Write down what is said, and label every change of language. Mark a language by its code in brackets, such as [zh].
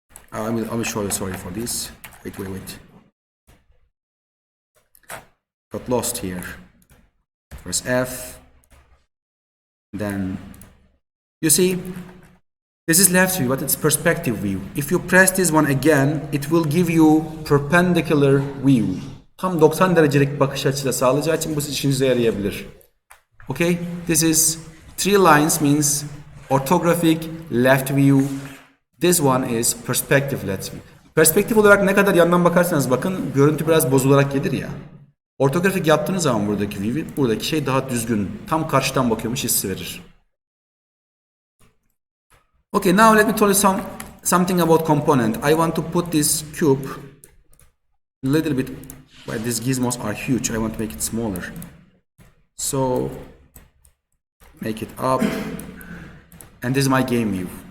[en] I will show you, sorry for this. Wait. Got lost here. Press F. Then you see this is left view, but it's perspective view. If you press this one again, it will give you perpendicular view. [tr] Tam 90 derecelik bakış açısı sağlayacağı için bu sizin işinize yarayabilir. [en] Okay, this is 3 lines means orthographic left view. This one is perspective left view. [tr] Perspektif olarak ne kadar yandan bakarsanız bakın görüntü biraz bozularak gelir ya. Ortografik yaptığınız zaman buradaki şey daha düzgün, tam karşıdan bakıyormuş hissi verir. [en] Okay, now let me tell you something about component. I want to put this cube a little bit, but these gizmos are huge. I want to make it smaller. So make it up, and this is my game view.